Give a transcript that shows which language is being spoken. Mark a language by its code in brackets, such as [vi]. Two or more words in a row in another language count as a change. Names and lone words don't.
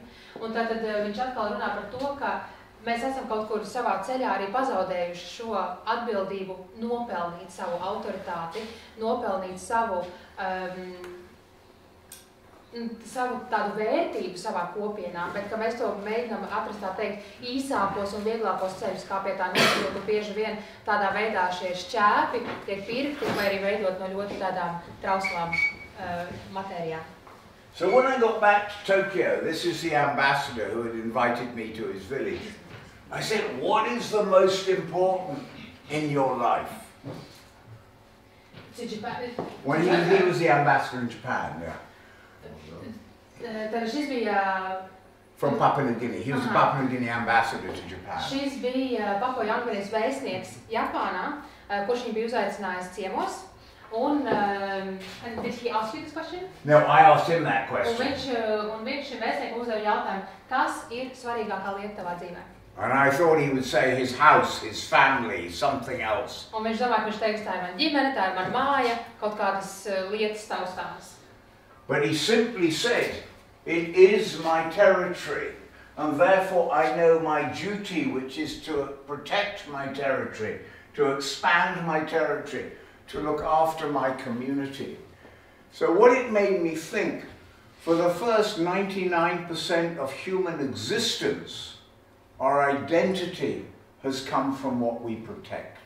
[lv] Un tātad viņš atkal runā par to, ka mēs esam kaut kur savā ceļā arī pazaudējuši šo atbildību nopelnīt savu autoritāti, nopelnīt savu tādu vērtību savā kopienā, bet ka mēs to mēģinām atrast, tā teikt, īsākos un vieglākos ceļus, kā pie tā nokļūt, ka bieži vien tādā veidā šie šķēpi tiek pirkti vai arī veidot no ļoti tādām trauslām matērijām. [en] So when I got back to Tokyo, this is the ambassador who had invited me to his village. I said, what is the most important in your life? To Japan? When he was the ambassador in Japan, yeah. [lv] Tad šis bija... [en] From Papua New Guinea. He was the Papua New Guinea ambassador to Japan. [lv] Šis bija Papua Jaungvinējas vēstnieks Japānā, kurš viņu bija uzaicinājis ciemos. [en] And did he ask you this question? No, I asked him that question. [lv] Un viņš šim vēstniekam uzdeva jautājumu, kas ir svarīgākā lieta tavā dzīvē? [en] And I thought he would say his house, his family, something else. [lv] Un viņš domāja, ka viņš teiks, tā ir mana ģimene, tā ir mana māja, kaut kādas lietas taustāmas. [en] But he simply said, it is my territory, and therefore I know my duty, which is to protect my territory, to expand my territory, to look after my community. So what it made me think, for the first 99% of human existence, our identity has come from what we protect.